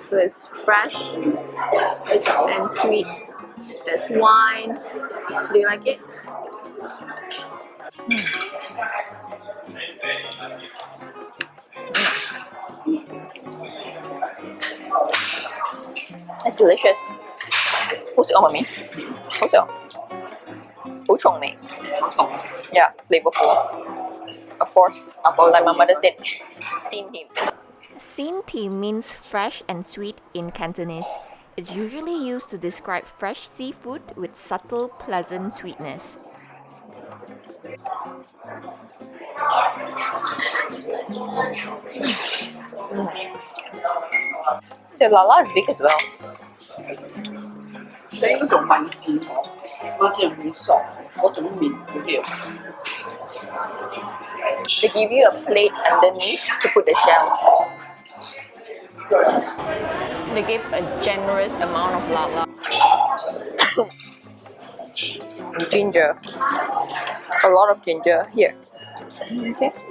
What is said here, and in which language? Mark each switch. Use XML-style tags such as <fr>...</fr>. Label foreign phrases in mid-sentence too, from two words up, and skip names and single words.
<en>So it's fresh and sweet. There's wine. Do you like it? It's delicious.</en> <yue>好食啊，媽咪，好食啊，好重味。</yue> <en>Yeah, flavorful. Of course, like my mother said, xin him. Xin Tim means fresh and sweet in Cantonese. It's usually used to describe fresh seafood with subtle, pleasant sweetness. The lala is big as well.</en> <yue>你嗰種米線好似唔會索嗰種麵嗰啲。</yue> <en>They give you a plate underneath to put the shells. They give a generous amount of lala. Ginger. A lot of ginger here. See?</en>